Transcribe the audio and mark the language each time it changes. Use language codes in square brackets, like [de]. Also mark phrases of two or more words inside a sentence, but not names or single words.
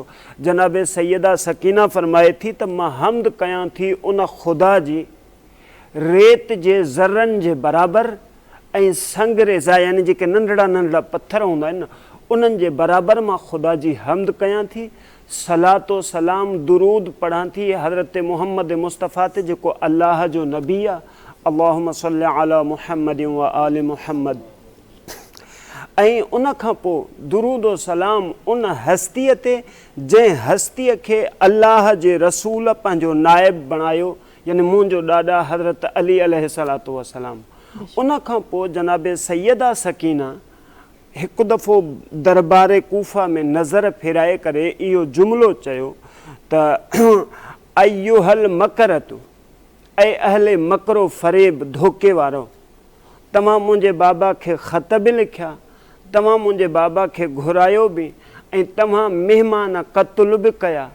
[sd] जनाब सैयदा सकीना फरमाए थी त मां हम्द कयां थी उन ख़ुदा जी रेत जे ज़र्रनि जे बराबरि ऐं संग रेज़ा यानी जेके नंढड़ा नंढड़ा पत्थर हूंदा आहिनि न उन्हनि जे बराबरि मां ख़ुदा जी हम्द कयां थी, सलातो सलाम दुरूद पढ़ां थी हज़रत मुहम्मद मुस्तफ़ा ते जेको अल्लाह जो नबी आहे। [ar] اللهم صل على محمد وآل محمد. [sd] ऐं उन खां पोइ दुरूद व सलाम उन हस्तीअ ते जंहिं हस्तीअ खे अल्लाह जे रसूल पंहिंजो नाइब बणायो, यानी मुंहिंजो ॾाॾा हज़रत अली [ar] عليه الصلاة والسلام. [sd] उन खां पोइ जनाब सैयदा सकीना हिकु दफ़ो दरबार कूफा में नज़र फेराए करे इहो जुमिलो चयो त [ar] أيها المكرة, [sd] ऐं अहले मकरो फ़रेब धोखे वारो, तव्हां मुंहिंजे बाबा खे ख़त बि लिखिया, तव्हां मुंहिंजे बाबा खे घुरायो बि, ऐं तव्हां महिमान क़त्ल बि कया।